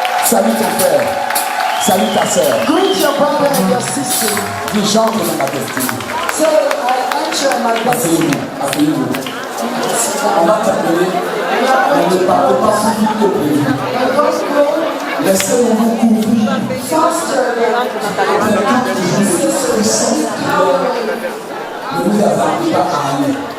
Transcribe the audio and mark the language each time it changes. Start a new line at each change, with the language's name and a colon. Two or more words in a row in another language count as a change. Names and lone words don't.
French: Salue ton frère. Salue ta sœur.
English: Greet your brother and your sister.
French: Dis, j'entre dans ma destinée.
English: Say, I enter my destiny.
French: Asseyez-vous. Asseyez-vous. On va t'appeler. On ne parle pas plus vite que prévu. Laissez-moi vous couvrir. Ne vous attendez pas à aller.